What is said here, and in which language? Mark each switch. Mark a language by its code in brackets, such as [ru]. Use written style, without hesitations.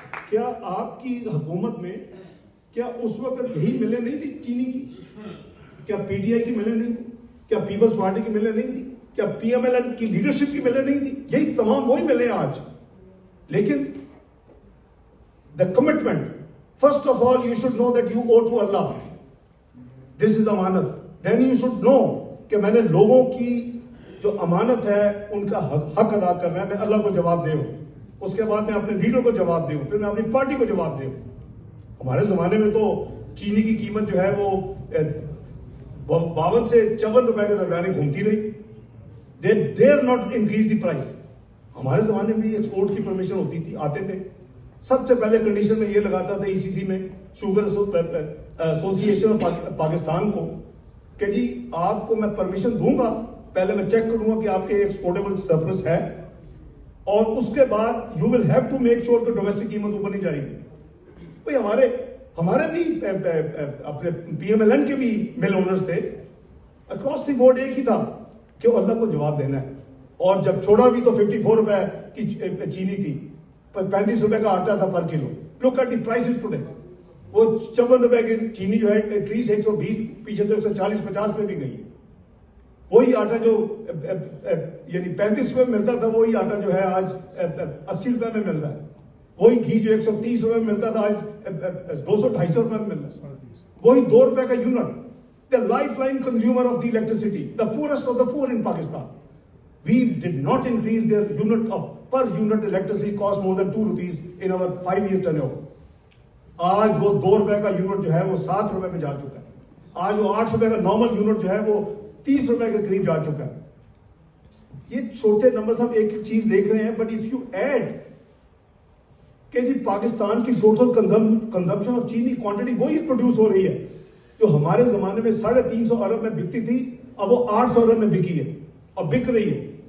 [ur] کیا آپ کی حکومت میں کیا اس وقت یہی ملیں نہیں تھی چینی کی؟ کیا PTI کی ملیں نہیں تھی؟ کیا پیپلز پارٹی کی ملیں نہیں تھی؟ کیا PML کی لیڈرشپ کی ملیں نہیں تھی؟ یہی تمام وہی ملیں آج. [en] لیکن the commitment, first of all you should know that you owe to Allah. This is امانت. Then you should know [ur] کہ میں نے لوگوں کی جو امانت ہے ان کا حق ادا کرنا ہے. میں اللہ کو جواب دے ہوں، اس کے بعد میں اپنے لیڈر کو جواب دے ہوں، پھر میں اپنی پارٹی کو جواب دے ہوں. ہمارے زمانے میں تو چینی کی قیمت جو ہے وہ 52 سے 54 روپے کے درمیان گھومتی رہی. [en] They dare not increase the price. [ur] ہمارے زمانے میں ایکسپورٹ کی پرمیشن ہوتی تھی، آتے تھے. سب سے پہلے کنڈیشن میں یہ لگاتا تھا ECC میں، شوگر ایسوسی ایشن آف پاکستان کو، کہ جی آپ کو میں پرمیشن دوں گا، پہلے میں چیک کروں گا کہ آپ کے ایکسپورٹیبل سرپلس ہے، اور اس کے بعد [en] you will have to make sure [ur] کہ ڈومیسٹک قیمت اوپر نہیں جائے گی. بھائی ہمارے بھی اپنے PMLN کے بھی مل اونرز تھے. [en] across the board [ur] ایک ہی تھا کہ اللہ کو جواب دینا ہے. اور جب چھوڑا بھی تو 54 روپے کی چینی تھی, 35 روپے کا آٹا تھا پر کلو. [en] Look at the prices today. [ur] وہ 54 روپے کی چینی جو ہے [en] at least [ur] 120 پیچھے تو 140-50 پہ بھی گئی. وہی آٹا جو یعنی 35 روپے میں ملتا تھا وہی آٹا جو ہے آج 80 روپے میں مل رہا ہے. وہی گھی جو 130 روپے میں ملتا تھا آج 200-250 روپے میں مل رہا ہے. وہی 2 روپے کا unit. [en] The lifeline consumer of the electricity, the poorest of the poor in Pakistan. We did not increase their per unit electricity cost more than 2 rupees in our 5-year tenure. [ur] آج وہ 2 روپے کا یونٹ جو ہے وہ 7 روپے میں جا چکا ہے. آج وہ 8 روپے کا نارمل یونٹ جو ہے وہ 30 روپے کے قریب جا چکا ہے. یہ چھوٹے نمبر ہم ایک چیز دیکھ رہے ہیں, [en] but if you add [ur] کہ جی پاکستان کی ٹوٹل کنزمپشن آف چینی کوانٹٹی وہی پروڈیوس ہو رہی ہے جو ہمارے زمانے میں 350 ارب میں بکتی تھی, اب وہ 800 ارب میں بکی ہے اور بک رہی ہے.